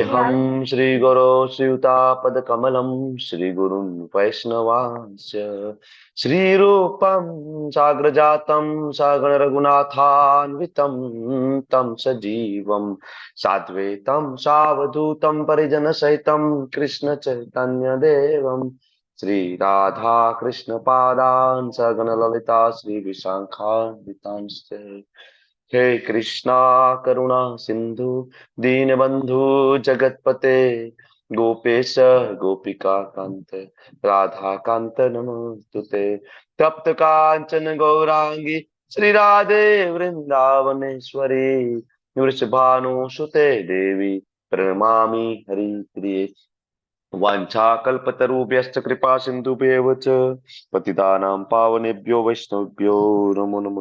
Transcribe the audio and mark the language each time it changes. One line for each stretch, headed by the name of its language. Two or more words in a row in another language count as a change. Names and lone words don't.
Sanskrit: वंदेहम् श्री गुरो श्रीयुतापदकमलम् श्री गुरुन् वैष्णवांश्च श्री रूपम् साग्रजातम् सागर रघुनाथान्वितम् तम् सजीवम् साद्वैतम् सावधूतम् परिजन सहितम् कृष्ण चैतन्य देवम् श्री राधा कृष्ण पादान् सगन ललिता श्री विशाखान्वितांश्च. हे कृष्णा करुणा सिंधु दीनबंधु जगतपते गोपेश गोपिका कांत राधा कांत नमोस्तुते तप्त कांचन गौरांगी श्री राधे वृंदावनेश्वरी वृषभानुसुते देवी प्रणमामि हरिप्रिये वाञ्छाकल्पतरुभ्यश्च कृपा सिन्धुभ्येव च पतितानां पावनेभ्यो वैष्णवेभ्यो नमो नमः.